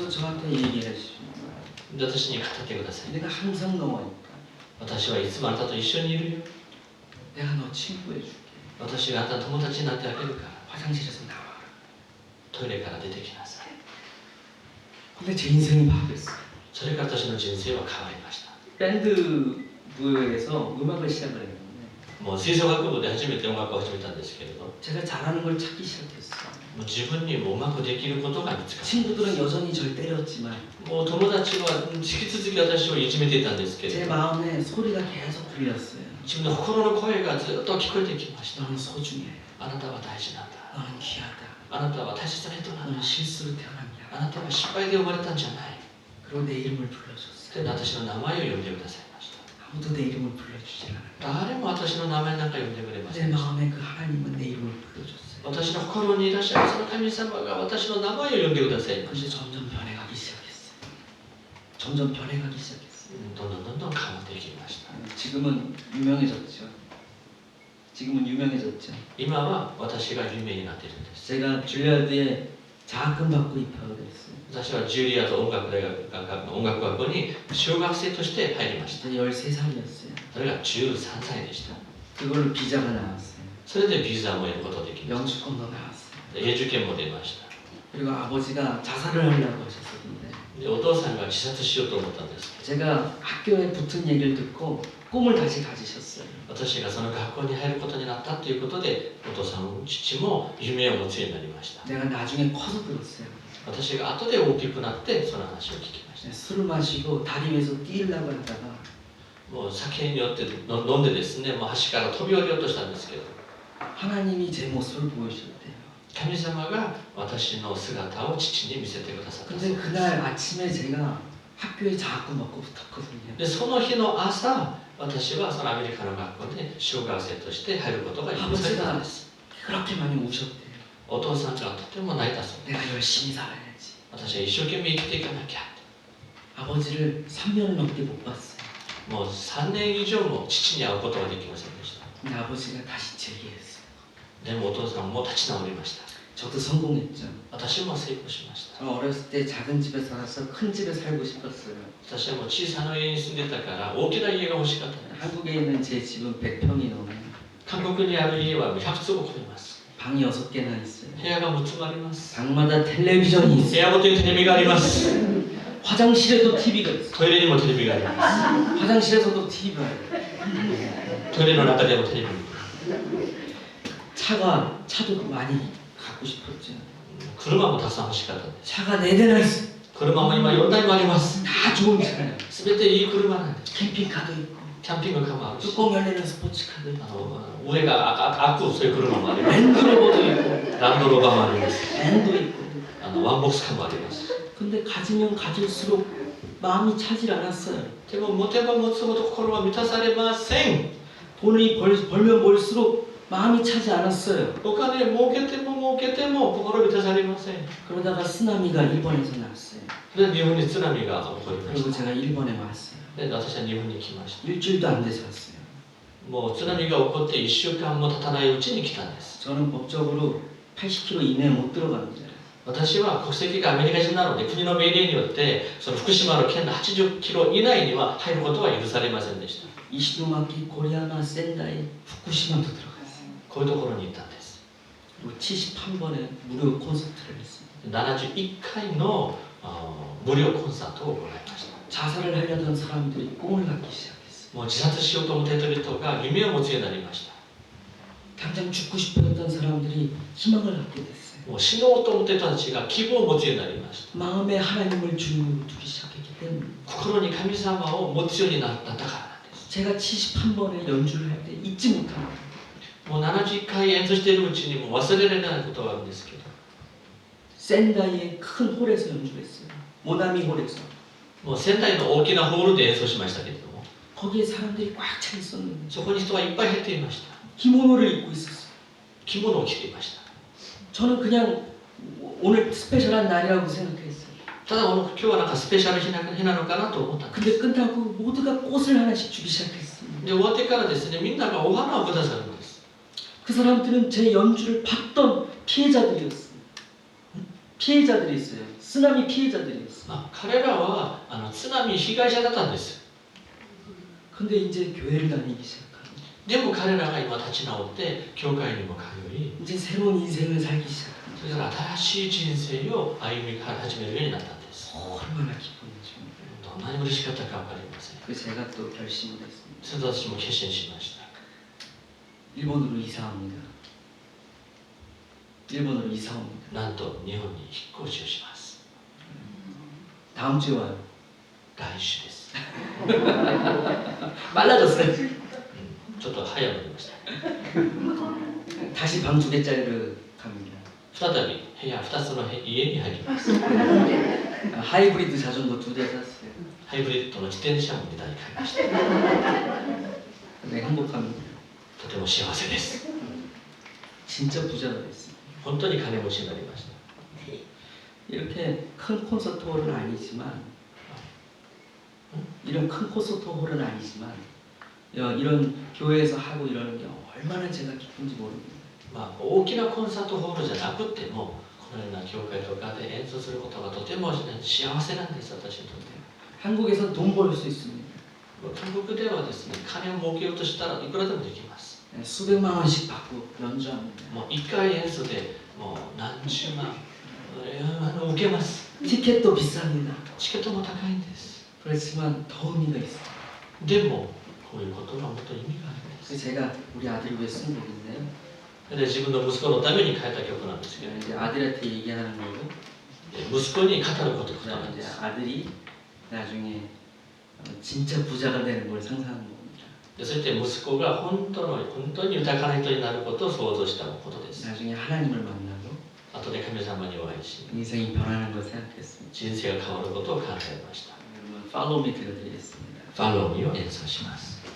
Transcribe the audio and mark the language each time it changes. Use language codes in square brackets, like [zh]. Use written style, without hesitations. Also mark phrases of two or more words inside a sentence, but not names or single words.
[ko] 그러면서 저한테 얘기하시는 거야. [ja] で私に語ってください [ko] 내가 항상 너와 있다. [ja] 私はいつもあなたと一緒にいるよ [ko] 내가 너 친구해줄게. [ja] 私があなたの友達になってあげるから [ko] 화장실에서 나와라. [ja] トイレから出てきなさい [ko] 근데 제 인생이 바뀌었어. [ja] それから私の人生は変わりました [ko] 밴드부에서 음악을 시작을 했는데 [ja] もう吹奏楽部で初めて音楽を始めたんですけれども [ko] 제가 잘하는 걸 찾기 시작했어. [ja] う自分にもうまくできることが見つかった [ko] 친구들은 여전히 절 때렸지만 [ja] もう友達は引き続き私をいじめていたんですけれ [ko] 제 [ja] ど [ko] 마음에 소리가 계속 들렸어요. [ja] 自分の心の声がずっと聞こえてきました [ko] 너는 소중해. [ja] あなたは大事なんだ [ko] 너는 귀하다. [ja] あなたは大切な人なんだ [ko] 너는 실수로 태어난 게 [ja] あ [ko] 아니야. [ja] なたは失敗で生まれたんじゃない [ko] 그리고 내 이름을 불러줬어요. [ja] で私の名前を呼んでくださいました [ko] 아무도 내 이름을 불러주질 않아. [ja] 誰も私の名前なんか呼んでくれませ [ko] 내 [ja] んでした [ko] 마음에 그 하나님은 내 이름을 불러줬어요. [ja] 私の心にいらっしゃるその神様が私の名前を呼んでくださいまし [ko] 근데 점점 변해가기 시작했어요. 점점 변해가기 시작했어요. [ja] たどんどん変わっていきました [ko] 지금은 유명해졌죠. 지금은 유명해졌죠. [ja] 今は私が有名になっているんです [ko] 제가 줄리아드에 장학금 받고 입학을 했어요. [ja] 私はジュリアード音楽大学の音楽学校に小学生として入りました [ko] 그때 13살이었어요. [ja] それが13歳でした [ko] 그걸로 비자가 나왔어요. [ja] それでビザも得ることができまし [ko] 영주권도 나왔어요. [ja] た永住権も出ました [ko] 그리고 아버지가 자살을 하려고 하셨었는데 [ja] でお父さんが自殺しようと思ったんです [ko] 제가 학교에 붙은 얘기를 듣고 꿈을 다시 가지셨어요. [ja] 私がその学校に入ることになったということでお父さんも父も夢を持つようになりました [ko] 내가 나중에 커서 들었어요. [ja] 私が後で大きくなってその話を聞きました [ko] 술을 마시고 다리 위에서 뛰려고 하다가 [ja] もう酒によって飲んでですねもう橋から飛び降りようとしたんですけど [ko] 하나님이 제 모습을 보여주셨대요. [ja] 神様が私の姿を父に見せてくださったそう [ko] 근데 [ja] です [ko] 그날 아침에 제가 학교에 장학금 받고 붙었거든요. [ja] でその日の朝私はそのアメリカの学校で小学生として入ることが許されたんです [ko] 그렇게 많이 우셨대요. [ja] お父さんがとても泣いたそうで [ko] 내가 열심히 살아야지. [ja] 私は一生懸命生きていかなきゃ [ko] 아버지를 3년을 넘게 못 봤어요. [ja] もう3年以上も父に会うことができませんでした [ko] 근데 아버지가 다시 재기했어요. [ja] でもお父さんも立ち直りました [ko] 저도 성공했죠. [ja] 私も成功しました [ko] 저 어렸을 때 작은 집에 살아서 큰 집에 살고 싶었어요. [ja] 私はもう小さな家に住んでたから大きな家が欲しかったんです [ko] 한국에 있는 제 집은 100평이 넘어요. [ja] 韓国にある家は100坪超えます [ko] 방이 6개나 있어요. [ja] 部屋が6つもあります [ko] 방마다 텔레비전이 [ja] 部 [ko] 있어요. [ja] 屋ごとにテレビがあります [ko] 화장실에도 TV가 있어요. [ja] トイレにもテレビがあります [ko] 화장실에서도 TV가 있어요. [ja] トイレの中でもテレビ [ko] 차도 많이 갖고 싶었죠. [ja] 車もたくさん欲しかったんです [ko] 차가 4대나 있어요. [ja] 車も今4台もあります [ko] 다 좋은 차예요. [ja] 全ていい車なんです [ko] 캠핑카도 있고 [ja] キャンピングカーもあるし [ko] 뚜껑 열리는 스포츠카도 있고 [ja] 上が開くそういう車もあります [ko] 랜드로버도 있고 [ja] ランドローバーもあります [ko] 밴도 있고 [ja] ワンボックスカーもあります [ko] 근데 가지면 가질수록 마음이 차질 않았어요. [ja] でも持てば持つほど心は満たされません [ko] 돈이 벌면 벌수록 마음이 차지 않았어요. [ja] お金儲けても儲けても心満たされません [ko] 그러다가 쓰나미가 일본에서 났어요. [ja] で日本に津波が起こりま [ko] 그리고 [ja] し [ko] 제가 일본에 왔어요. [ja] たで私は日本に来ました [ko] 일주일도 안 돼서 왔어요. [ja] もう津波が起こって1週間も経たないうちに来たんです [ko] 저는 법적으로 80km 이내에 못 들어갑니다. [ja] 私は国籍がアメリカ人なので国の命令によってその福島の県の80キロ以内には入ることは許されませんでした [ko] 이시노마키, 고리야마, 센다이, 후쿠시마도 들어갔어요. [ja] こういうところに行ったんです [ko] 그리고 71번에 무료 콘서트를 했습니다. [ja] 71 回の無料コンサートを行いました [ko] 자살을 하려던 사람들이 꿈을 갖기 시작했어요. [ja] もう自殺しようと思っている人が夢を持つようになりました [ko] 당장 죽고 싶어했던 사람들이 희망을 갖게 됐어요. [ja] もう死のうと思っていた人たちが希望を持つようになりました [ko] 마음에 하나님을 주님으로 두기 시작했기 때문에 [ja] 心に神様を持つようになったからなんです [ko] 제가 71번에 연주를 할 때 잊지 못합니다. [ja] もう70回演奏しているうちにもう忘れられないことがあるんですけど [ko] 센다이의 큰 홀에서 연주했어요. 모나미 홀에서. [ja] もう仙台の大きなホールで演奏しましたけれども [ko] 거기에 사람들이 꽉 차 있었는데 [ja] そこに人がいっぱい入っていました [ko] 기모노를 입고 있었어요. [ja] 着物を着ていました [ko] 저는 그냥 오늘 스페셜한 날이라고 생각했어요. [ja] ただ今日はなんかスペシャル日なのかなと思ったんです [ko] 근데 끝나고 모두가 꽃을 하나씩 주기 시작했습니다. [ja] で終わってからですねみんながお花をくださるんです [ko] 그 사람들은 제 연주를 봤던 피해자들이었어요. 피해자들이 있어요. 쓰나미 피해자들이었어요. [ja] 彼らは津波被害者だったんです [ko] 근데 이제 교회를 다니기 시작합니다. [ja] でも彼らが今立ち直って教会にも通い [ko] 이제 새로운 인생을 살기 시작합니다. [ja] それから新しい人生を歩み始めるようになったんです [ko] 얼마나 기쁜지. [ja] どんなに嬉しかったか分かりません [ko] 그래서 제가 또 결심을 했습니다. [ja] それと私も決心しました [ko] 일본으로 이사 옵니다. 일본으로 이사 옵니다. [ja] なんと日本に引っ越しをします [ko] 다음 주에 와요. [ja] 来週です [ko] 빨라졌어요. [ja] ちょっと早まりました [ko] 다시 방 2개짜리로 갑니다. [ja] 再び部屋2つの家に入ります [ko] 하이브리드 자전거 2대 샀어요. [ja] ハイブリッドの自転車も2台買いました [ko] 네, 행복합니다. [ja] とても幸せです [ko] 진짜 부자가 됐어요. [ja] 本当に金持ちになりました [ko] 이렇게 큰 콘서트 홀은 아니지만 이런 큰 콘서트 홀은 아니지만 이런 교회에서 하고 이러는 게 얼마나 제가 기쁜지 모릅니다. [ja] まあ大きなコンサートホールじゃなくてもこのような教会とかで演奏することがとても幸せなんです私にとって [ko] 한국에서 돈 벌 수 있습니다. [ja] 韓国ではですね金を儲けようとしたらいくらでもできます [ko] 수백만 원씩 받고 연주합니다. [ja] もう1回演奏でもう何十万受けます [ko] 티켓도 비쌉니다. [ja] チケットも高いんです [ko] 그렇지만 더 의미가 있어요. [ja] でもこういうことがもっと意味があるんです [ko] 그래서 제가 우리 아들을 위해 쓴 곡인데요. [ja] で自分の息子のために書いた曲なんですけど [ko] 이제 아들한테 얘기하는 거고 [ja] 息子に語ることな [ko] 그다음에 [ja] んで [ko] 이제 [ja] す [ko] 아들이 나중에 진짜 부자가 되는 걸 상상하는 겁니다. [ja] でそして息子が本当に豊かな人になることを想像したことです [ko] 나중에 하나님을 만나고 [ja] 後で神様にお会いし [ko] 인생이 변하는 걸 생각했습니다. [ja] 人生が変わることを考えました [ko] 여러분 팔로우 미 들려드리겠습니다. [ja] ファローミーを演奏します